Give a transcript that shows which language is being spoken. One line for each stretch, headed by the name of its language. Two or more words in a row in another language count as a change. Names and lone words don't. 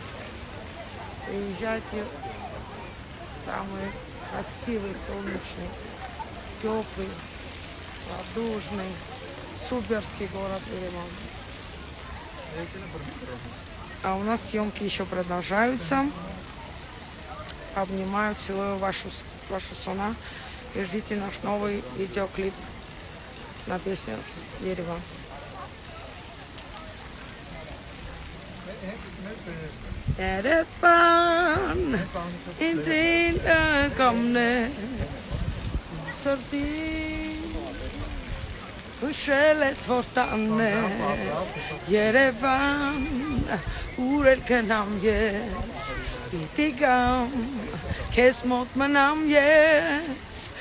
Russian: Приезжайте, самый красивый, солнечный, теплый, радужный, суперский город Ереван. А у нас съемки еще продолжаются. Обнимаю, целую вашу сона и ждите наш новый видеоклип на песню Ереван.
Armenian: Երևան, ինձ կամնես, սրտի, հուշել ես, որ տանես, Երևան, ուր էլ կնամ ես, պիտի գամ, քեզ մոտ մնամ ես,